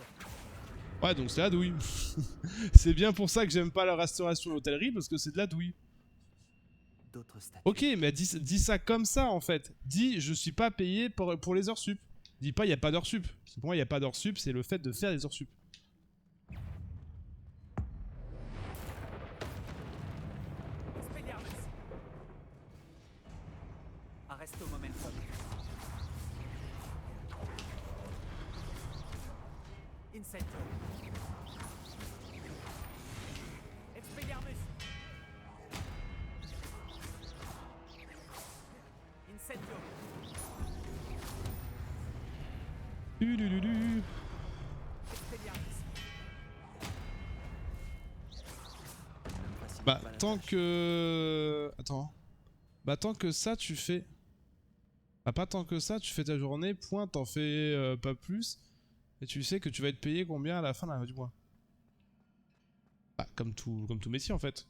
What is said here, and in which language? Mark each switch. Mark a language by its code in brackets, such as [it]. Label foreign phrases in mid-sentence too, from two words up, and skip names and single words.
[fr] Ouais, donc c'est la douille. C'est bien pour ça que j'aime pas la restauration et l'hôtellerie, parce que c'est de la douille. D'autres statues. Ok, mais dis ça comme ça en fait. Dis je suis pas payé pour les heures sup. Dis pas il y a pas d'heures sup. Pour moi il y a pas d'heures sup, c'est le fait de faire des heures sup. Expelliarmus. [la] Arresto momentum. [fr] Incendio. Expelliarmus. Incendio. Ulululu. Expelliarmus. Bah tant que... Attends. Bah tant que ça tu fais... Bah pas tant que ça, tu fais ta journée, point, t'en fais pas plus. Et tu sais que tu vas être payé combien à la fin du mois. Bah comme tout métier en fait.